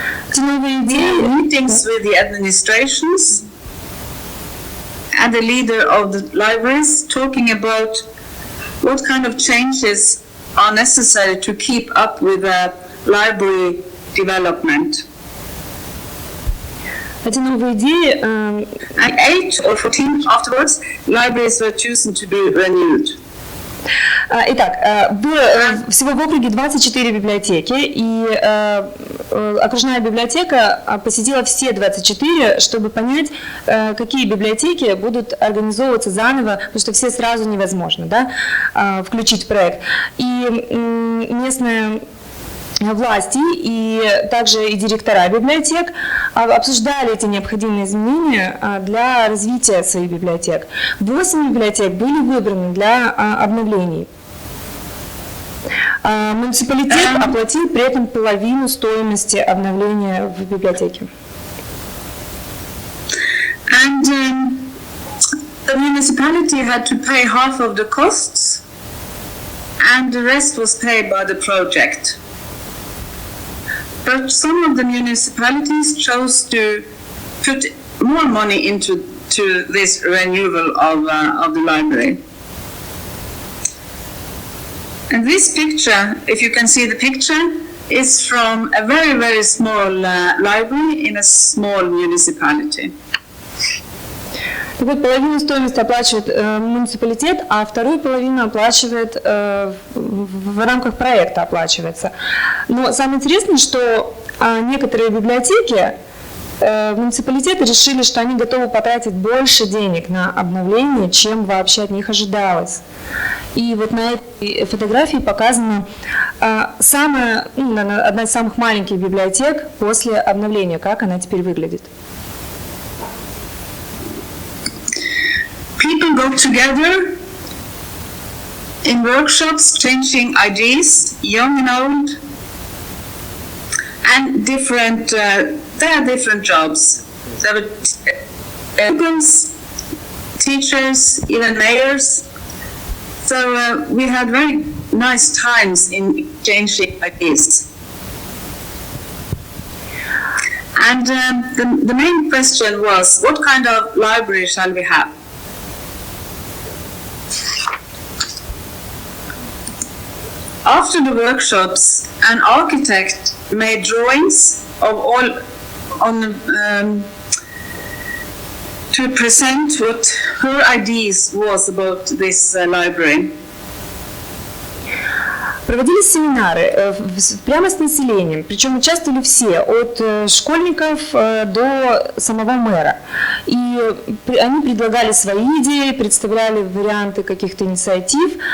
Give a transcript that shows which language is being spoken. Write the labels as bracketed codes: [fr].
[en] Meetings with the administrations and the leader of the libraries, talking about what kind of changes are necessary to keep up with the library development. [ru] Эти новые идеи, [en] And 8 or 14 afterwards, libraries were chosen to be renewed. [ru] Итак, было всего в округе 24 библиотеки, и окружная библиотека посетила все 24, чтобы понять, какие библиотеки будут организовываться заново, потому что все сразу невозможно, да, включить в проект. И местная власти и также и директора библиотек обсуждали эти необходимые изменения для развития своих библиотек. 8 библиотек были выбраны для обновлений. Муниципалитет оплатил при этом половину стоимости обновления в библиотеке. [en] And the municipality had to pay half of the costs, and the rest was paid by the project. But some of the municipalities chose to put more money into this renewal of the library. And this picture, if you can see the picture, is from a very, very small library in a small municipality. [ru] Так вот, половину стоимости оплачивает муниципалитет, а вторую половину оплачивает в рамках проекта оплачивается. Но самое интересное, что некоторые библиотеки муниципалитеты решили, что они готовы потратить больше денег на обновление, чем вообще от них ожидалось. И вот на этой фотографии показана одна из самых маленьких библиотек после обновления, как она теперь выглядит. [en] People got together in workshops, changing ideas, young and old, and different. There are different jobs. There were pupils, teachers, even mayors. So we had very nice times in changing ideas. And the main question was, what kind of library shall we have? After the workshops, an architect made drawings of all to present what her ideas was about this library. [ru] Проводились семинары прямо с населением, причем участвовали все, от школьников до самого мэра. И они предлагали свои идеи, представляли варианты каких-то инициатив.